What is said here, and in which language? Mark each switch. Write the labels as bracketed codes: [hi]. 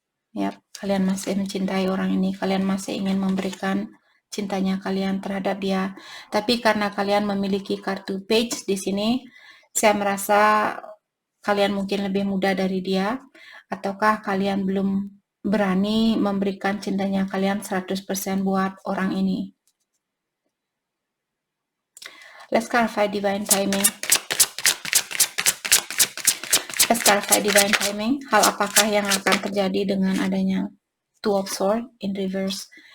[id] Ya, kalian masih mencintai orang ini, kalian masih ingin memberikan cintanya kalian terhadap dia. Tapi karena kalian memiliki kartu Page di sini, saya merasa kalian mungkin lebih muda dari dia, ataukah kalian belum berani memberikan cintanya kalian 100% buat orang ini. [en] Let's clarify divine timing. Let's clarify divine timing. [id] Hal apakah yang akan terjadi dengan adanya Two of Swords in reverse.